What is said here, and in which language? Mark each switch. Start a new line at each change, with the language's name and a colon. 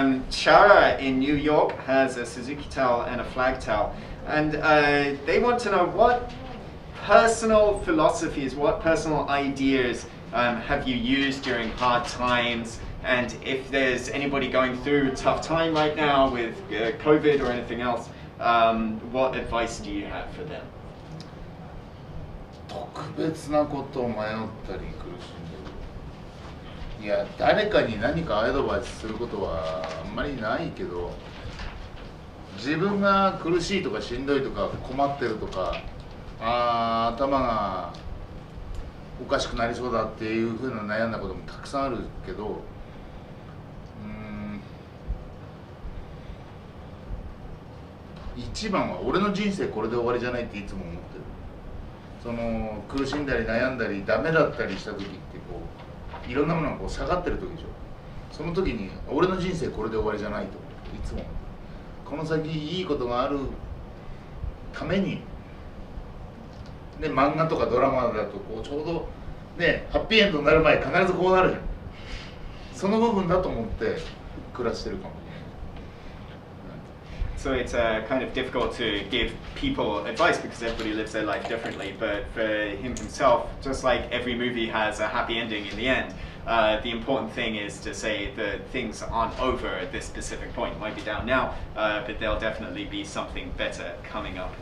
English: Chara in New York has a Suzuki towel and a flag towel, and they want to know what personal philosophies, what personal ideas have you used during hard times, and if there's anybody going through a tough time right now with COVID or anything else, what advice do you have for them?
Japanese: 特別なことを迷ったり苦しんでる。いや、誰かに何かアドバイスすることはあんまりないけど、自分が苦しいとかしんどいとか困ってるとか、頭がおかしくなりそうだっていうふうな悩んだこともたくさんあるけど、一番は俺の人生これで終わりじゃないっていつも思ってる。その苦しんだり悩んだりダメだったりした時ってこういろんなものがこう下がってる時でしょ。その時に俺の人生これで終わりじゃないといつもこの先いいことがあるためにで、漫画とかドラマだとこうちょうどねハッピーエンドになる前必ずこうなるじゃん。その部分だと思って暮らしてるかも。
English: So it's kind of difficult to give people advice because everybody lives their life differently. But for him himself, just like every movie has a happy ending in the end, the important thing is to say that things aren't over at this specific point. It might be down now, but there'll definitely be something better coming up.